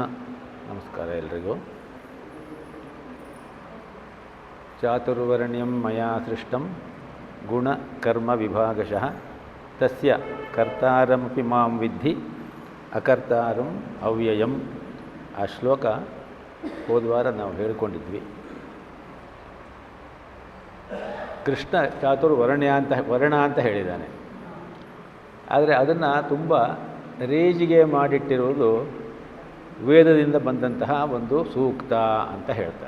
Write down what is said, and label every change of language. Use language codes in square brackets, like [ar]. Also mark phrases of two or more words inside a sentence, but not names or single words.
[kn] ನಮಸ್ಕಾರ ಎಲ್ರಿಗೂ. [sa] ಚಾತುರ್ವರ್ಣ್ಯಂ ಮಯಾ ಸೃಷ್ಟಂ ಗುಣಕರ್ಮ ವಿಭಾಗಶಃ ತಸ್ಯ ಕರ್ತಾರಮಪಿ ಮಾಂ ವಿದ್ಧಿ ಅಕರ್ತಾರಂ ಅವ್ಯಯಂ. [kn] ಆ ಶ್ಲೋಕ ಹೋದ್ವಾರ ನಾವು ಹೇಳಿಕೊಂಡಿದ್ವಿ. ಕೃಷ್ಣ ವರ್ಣ ಅಂತ ಹೇಳಿದ್ದಾನೆ. ಆದರೆ ಅದನ್ನು ತುಂಬ ರೇಜಿಗೆ ಮಾಡಿಟ್ಟಿರುವುದು ವೇದದಿಂದ ಬಂದಂತಹ ಒಂದು ಸೂಕ್ತ ಅಂತ ಹೇಳ್ತಾರೆ.